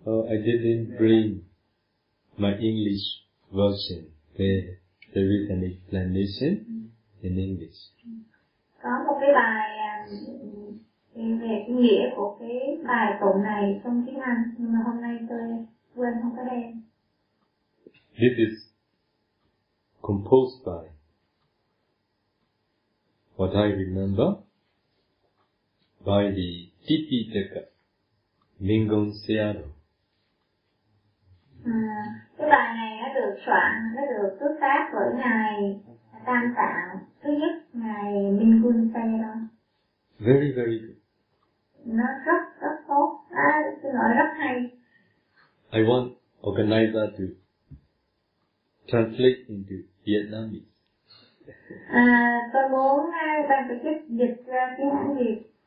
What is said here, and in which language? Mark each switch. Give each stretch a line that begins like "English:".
English: I didn't bring my English version. There is an explanation in English.
Vietnamese: Có một cái bài về nghĩa của cái bài tụng này trong tiếng Anh, nhưng mà hôm nay tôi quên không có đem.
English: This is composed by what I remember by the Tipitaka Mingon Seado.
Vietnamese: Cái bài này đã được soạn, đã được xuất phát bởi ngài Tam Tạng thứ nhất, ngài Mingon Seado.
English: Very very good.
Vietnamese: Nó rất tốt, xin lỗi, rất hay.
English: I want organizer to translate into Vietnamese.
Vietnamese: Tôi muốn ban tổ chức dịch ra tiếng Anh Việt.